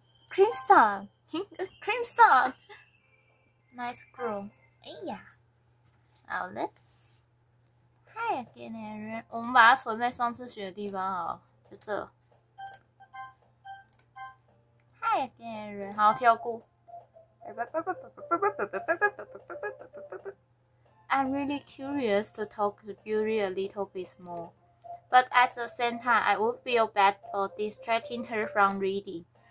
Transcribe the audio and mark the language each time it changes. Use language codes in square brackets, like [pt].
[en] Crimson, crimson, nice girl. [zh] 哎呀，好了。 [en] Hi again, [zh] 我们把它存在上次学的地方好，就这。 [en] Hi again， [zh] 好跳过。 [en] I'm really curious to talk to Yuri a little bit more, but at the same time, I would feel bad for distracting her from reading.